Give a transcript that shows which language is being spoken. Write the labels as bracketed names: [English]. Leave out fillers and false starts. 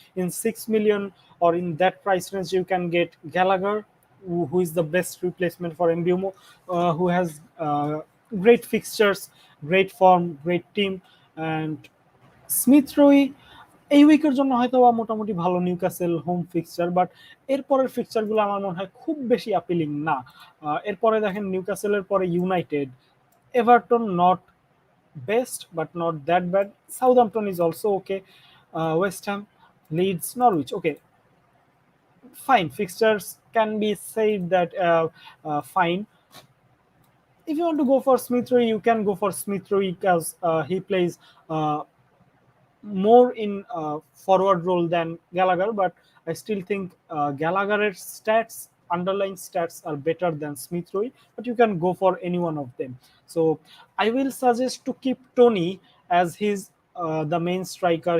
[English] In 6 million or in that price range, you can get Gallagher, who is the best replacement for Mbumo, who has great fixtures, great form, great team, and [Bangla] Smith রোই এই উইকের জন্য হয়তো বা মোটামুটি ভালো Newcastle home fixture, but এরপরের ফিক্সচারগুলো আমার মনে হয় খুব বেশি অ্যাপিলিং না। এরপরে দেখেন নিউক্যাসলের পরে United, [English] Everton not best but not that bad, Southampton is also okay, West Ham, Leeds, Norwich, okay fine, fixtures can be said that fine. If you want to go for Smith Rowe, you can go for Smith Rowe because he plays more in forward role than Gallagher, but I still think Gallagher's stats, underlying stats, are better than Smith Rowe. But you can go for any one of them. So I will suggest to keep Tony as his the main striker.